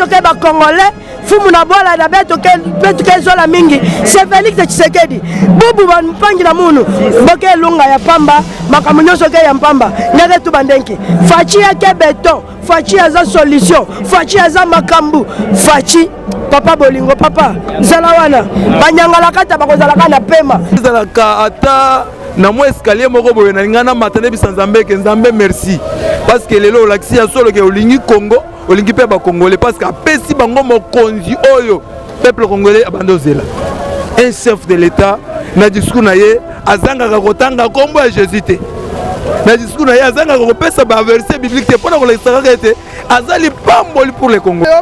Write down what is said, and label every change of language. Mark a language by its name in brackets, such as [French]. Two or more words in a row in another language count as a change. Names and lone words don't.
[Kituba (Democratic Republic of Congo)] ke ba congolais fumu na bola na beto ke zola mingi c'est Félix Tshisekedi bubu banpangi na munu boke lunga ya pamba makamu nyonso ke ya pamba ngeke tu bandenki fachi ke beton fachi aza solution fachi aza makambu fachi papa bolingo papa zala wana banyangala kata bakozalaka na pema [Lingala] zalaka ata na moi escalier moko boye na ngana matane bisanzambe ke nzambe [French] merci parce que [Lingala] lelo laksi ya solo ke olingi Congo olingi pe ba congolais [French] parce que [Lingala] apesi bango mokonzi oyo [French] peuple congolais [Lingala] abando zela [French] un chef de l'état [Lingala] na discours na ye azanga ka kotanga kombo ya Jésus te na discours na ye azanga ka pesa ba [French] verset biblique [Lingala] te pona ko lesaka te azali pamboli [French] pour les Congolais